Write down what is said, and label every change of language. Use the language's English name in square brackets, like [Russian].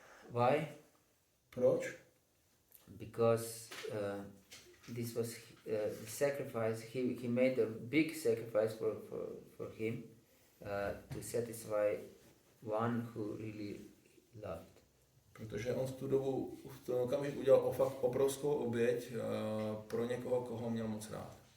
[English] Why? [Czech] Proč? [English] Because this was the sacrifice. He made a big sacrifice for him to satisfy one who really loved. [Czech] Protože on v tom okamžiku udělal fakt obrovskou oběť pro někoho, koho měl moc rád.